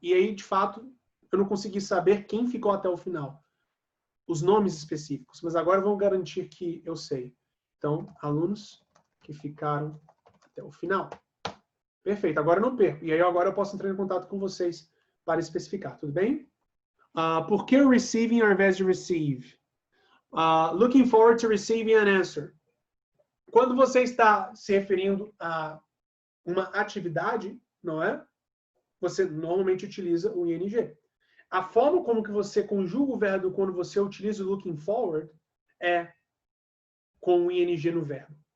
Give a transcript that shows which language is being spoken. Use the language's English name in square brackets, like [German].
[Portuguese] E aí, de fato, eu não consegui saber quem ficou até o final. Os nomes específicos. Mas agora vamos garantir que eu sei. Então, alunos que ficaram até o final. Perfeito, agora eu não perco. E aí agora eu posso entrar em contato com vocês para especificar, tudo bem? Por que receiving ao invés de receive? [English] Looking forward to receiving an answer. [Portuguese] Quando você está se referindo a uma atividade, não é? Você normalmente utiliza o ing. A forma como que você conjuga o verbo quando você utiliza o looking forward é com o ing no verbo.